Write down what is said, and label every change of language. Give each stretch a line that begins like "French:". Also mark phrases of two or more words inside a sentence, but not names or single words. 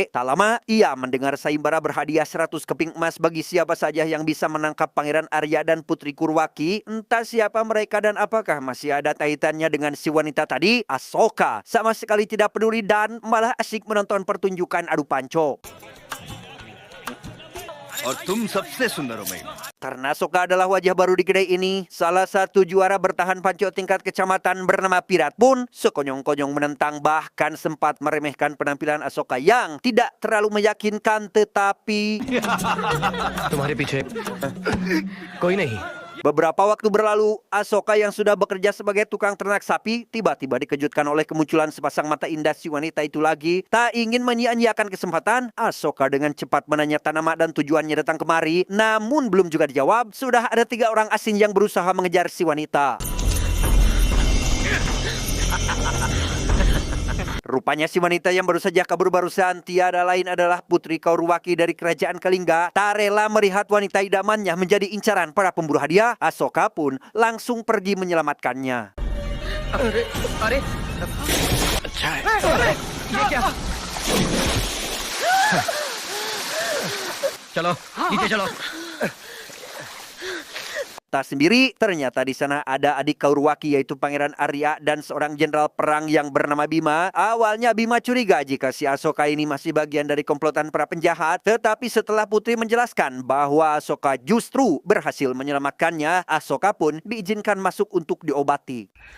Indonesian: Tak lama, ia mendengar sayembara berhadiah 100 keping emas bagi siapa saja yang bisa menangkap Pangeran Arya dan Putri Kurwaki. Entah siapa mereka dan apakah masih ada kaitannya dengan si wanita tadi, Asoka sama sekali tidak peduli dan malah asyik menonton pertunjukan adu panco.
Hindi: और तुम सबसे सुंदर हो मैं।
Indonesian: Karena Asoka adalah wajah baru di kedai ini, salah satu juara bertahan panco tingkat kecamatan bernama Pirat pun sekonyong-konyong menentang bahkan sempat meremehkan penampilan Asoka yang tidak terlalu meyakinkan tetapi
Hindi: तुम्हारे पीछे कोई नहीं।
Indonesian: beberapa waktu berlalu, Asoka yang sudah bekerja sebagai tukang ternak sapi tiba-tiba dikejutkan oleh kemunculan sepasang mata indah si wanita itu lagi. Tak ingin menyia-nyiakan kesempatan, Asoka dengan cepat menanyakan nama dan tujuannya datang kemari. Namun belum juga dijawab, sudah ada 3 orang asing yang berusaha mengejar si wanita. Rupanya si wanita yang baru saja kabur barusan tiada lain adalah Putri Kauruwaki dari Kerajaan Kalingga. Tak rela melihat wanita idamannya menjadi incaran para pemburu hadiah, Asoka pun langsung pergi menyelamatkannya.
Hindi: अरे अच्छा है ये क्या चलो नीचे चलो
Indonesian: Tak sendiri, ternyata di sana ada adik Kauruwaki yaitu Pangeran Arya dan seorang jenderal perang yang bernama Bima. Awalnya Bima curiga jika si Asoka ini masih bagian dari komplotan para penjahat. Tetapi setelah Putri menjelaskan bahwa Asoka justru berhasil menyelamatkannya, Asoka pun diizinkan masuk untuk diobati.